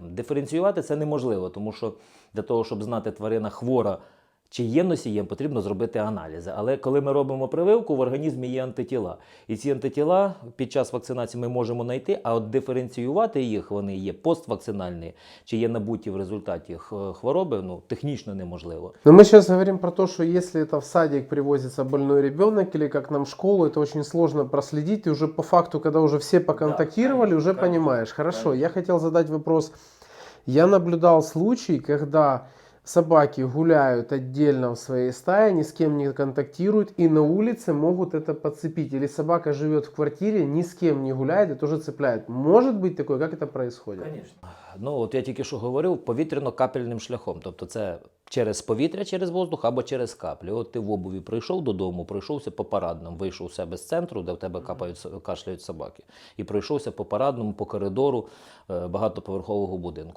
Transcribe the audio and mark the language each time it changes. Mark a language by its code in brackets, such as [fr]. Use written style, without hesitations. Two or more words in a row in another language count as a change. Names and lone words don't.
[uk] Диференціювати це неможливо, тому що для того, щоб знати, тварина хвора чи є носієм, потрібно зробити аналізи. Але коли ми робимо прививку, в організмі є антитіла. І ці антитіла під час вакцинації ми можемо знайти, а от диференціювати їх, вони є поствакцинальні, чи є набуті в результаті хвороби, ну, технічно неможливо. [ru] Но мы сейчас говорим про то, что если это в садик привозится больной ребенок, или как нам в школу, это очень сложно проследить. И уже по факту, когда уже все поконтактировали, уже понимаешь. Хорошо, я хотел задать вопрос. Я наблюдал случай, когда собаки гуляют отдельно в своей стае, ни с кем не контактируют и на улице могут это подцепить. Или собака живет в квартире, ни с кем не гуляет и тоже цепляет. Может быть такое? Как это происходит? Конечно. [uk] Ну, от я тільки що говорив, повітряно-капельним шляхом. Тобто це через повітря, через воздух або через каплі. От ти в обуві прийшов додому, пройшовся по парадному, вийшов у себе з центру, де в тебе кашляють собаки, і пройшовся по парадному, по коридору багатоповерхового будинку.